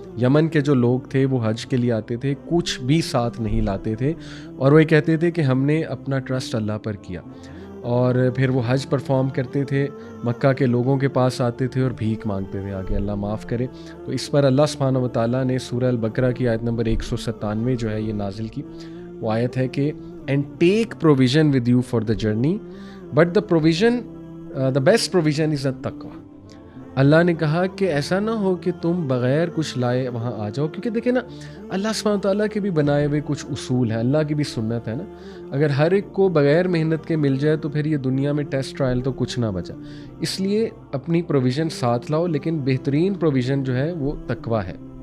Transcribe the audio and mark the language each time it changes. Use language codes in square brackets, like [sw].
[ur] یمن کے جو لوگ تھے وہ حج کے لیے آتے تھے, کچھ بھی ساتھ نہیں لاتے تھے, اور وہ کہتے تھے کہ ہم نے اپنا ٹرسٹ اللہ پر کیا. اور پھر وہ حج پرفارم کرتے تھے, مکہ کے لوگوں کے پاس آتے تھے اور بھیک مانگتے تھے آگے اللہ معاف کرے. تو اس پر اللہ سبحانہ و تعالیٰ نے سورہ البقرہ کی آیت نمبر 197 جو ہے یہ نازل کی. وہ آیت ہے کہ [en] and take provision with you for the journey but the best provision is التقوی. [ur] اللہ نے کہا کہ ایسا نہ ہو کہ تم بغیر کچھ لائے وہاں آ جاؤ, کیونکہ دیکھیں نا اللہ سبحانہ تعالیٰ کے بھی بنائے ہوئے کچھ اصول ہیں, اللہ کی بھی سنت ہے نا. اگر ہر ایک کو بغیر محنت کے مل جائے تو پھر یہ دنیا میں ٹیسٹ ٹرائل تو کچھ نہ بچا. اس لیے اپنی پروویژن ساتھ لاؤ, لیکن بہترین پروویژن جو ہے وہ تقوی ہے.